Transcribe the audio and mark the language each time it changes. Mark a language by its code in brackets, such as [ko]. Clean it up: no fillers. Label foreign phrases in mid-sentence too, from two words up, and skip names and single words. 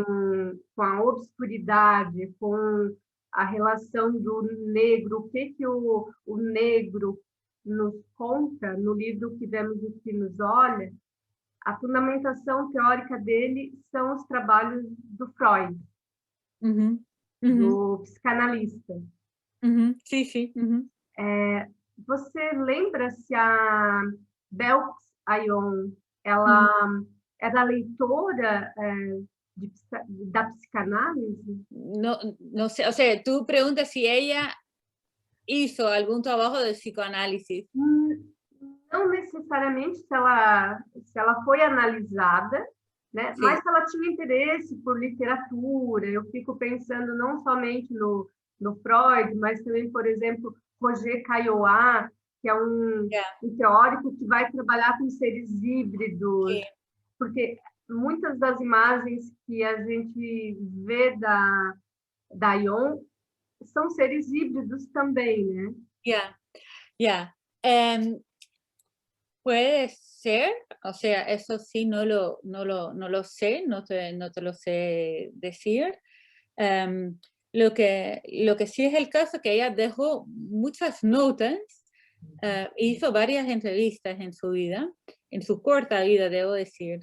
[pt] com a obscuridade, com a relação do negro, o que o negro nos conta no livro Que Vemos o Que Nos Olha, a fundamentação teórica dele são os trabalhos do Freud, Ujú, ujú, do psicanalista. [es] ujú. Sí, sí. Ujú. [pt] Você lembra se a Belkis Ayon ela era leitora da psicanálise? [es] No, no sé, o sea, tú preguntas si ella hizo algún trabajo de psicoanálisis. [pt] Não necessariamente se ela foi analisada, né? Mas [es] Sí, [pt] se ela tinha interesse por literatura. Eu fico pensando não somente no Freud, mas também, por exemplo, Roger Caillois, que é [es] ya, [pt] um teórico que vai trabalhar com seres híbridos, [es] sí, [pt] porque muitas das imagens que a gente vê da Ion são seres híbridos também, né? [es] ya, ya. Em, puede ser, o sea, eso sí no lo sé, no te lo sé decir. Em, lo que sí es el caso que ella dejó muchas notas, hizo varias entrevistas en su vida, en su corta vida, debo decir.